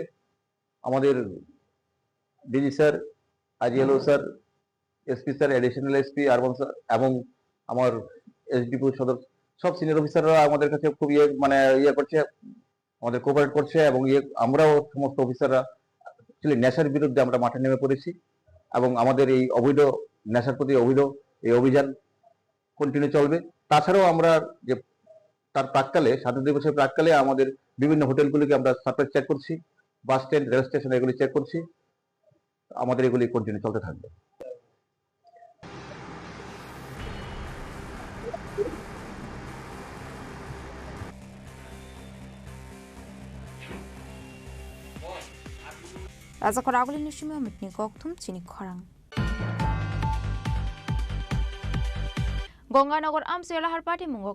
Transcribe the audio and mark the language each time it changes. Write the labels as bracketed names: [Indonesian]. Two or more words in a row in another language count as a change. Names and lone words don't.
[Bangla] আমাদের ডিজি স্যার, আইজিএলও স্যার, এসপি স্যার, [English] additional SP urban [Bangla] স্যার এবং আমার এসডিপিও সদস্য সব সিনিয়র অফিসাররা আমাদের কাছে খুব করছে, আমাদের কোঅপারেট করছে এবং আমরাও সমস্ত অফিসাররা নেশার বিরুদ্ধে আমরা মাঠে নেমে পড়েছি এবং আমাদের এই অবৈধ নেশার প্রতি এই অভিযান কন্টিনিউ চলবে। তাছাড়াও আমরা যে তার প্রাককালে স্বাধীনতা দিবসের প্রাককালে আমাদের বিভিন্ন হোটেলগুলিকে আমরা [English] surprise check [Bangla] করছি, [English] bus stand, rail station [Bangla] এগুলি চেক করছি। আমাদের এগুলি কন্টিনিউ চলতে থাকবে। [Kok Borok] Raja Khorang Nishimi Mitni Koktum Chini Khorang Gonganagar Amsela Harpati Mungo